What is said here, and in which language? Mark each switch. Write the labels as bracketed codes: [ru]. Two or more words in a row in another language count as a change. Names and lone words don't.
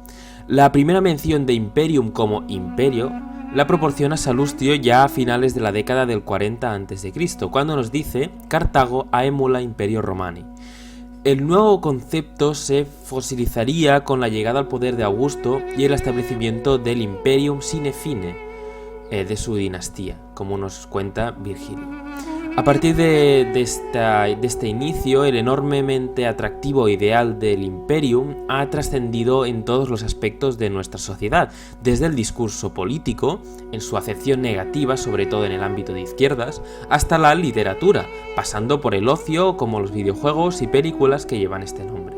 [es] La primera mención de imperium como imperio la proporciona Salustio ya a finales de la década del 40 a.C., cuando nos dice Cartago [la] aemula imperio Romani. [es] El nuevo concepto se fosilizaría con la llegada al poder de Augusto y el establecimiento del [la] imperium sine fine [es] de su dinastía, como nos cuenta Virgilio. A partir de este inicio, el enormemente atractivo ideal del imperium ha trascendido en todos los aspectos de nuestra sociedad, desde el discurso político, en su acepción negativa, sobre todo en el ámbito de izquierdas, hasta la literatura, pasando por el ocio como los videojuegos y películas que llevan este nombre.